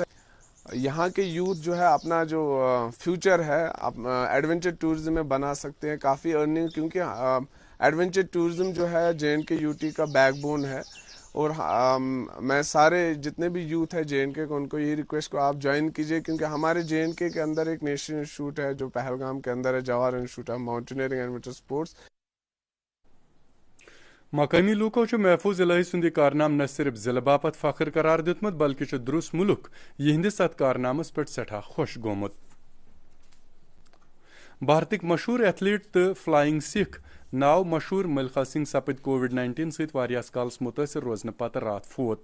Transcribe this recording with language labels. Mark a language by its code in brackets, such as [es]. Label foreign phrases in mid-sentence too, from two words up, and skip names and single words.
[ur] یہاں کے یوتھ جو ہے اپنا جو فیوچر ہے [en] adventure tourism [ur] میں بنا سکتے ہیں کافی ارننگ, کیونکہ [en] adventure tourism [ur] جو ہے JNK-UT کا بیک بون ہے. اور میں سارے جتنے بھی یوتھ ہے JNK کو ان کو یہی ریکویسٹ کو آپ جوائن کیجئے, کیونکہ ہمارے JNK کے اندر ایک [en] national institute [ur] ہے جو پہلگام کے اندر ہے, جواہر انسٹیٹیوٹ آف ماؤنٹینئرنگ اینڈ ونٹر سپورٹس. [ks] مقامی لوکو محفوظ الہی سند کارنام نہ صرف ضلع باپت فخر قرار دیتمت بلکہ درس ملک یہندس ات کارنامس پہ سٹھا خوش گومت. بھارتک مشہور ایتھلیٹ تو فلائنگ سکھ ناو مشہور ملخا سنگھ سپد COVID-19 ست واریاس کالس متاثر روزنہ پتہ رات فوت.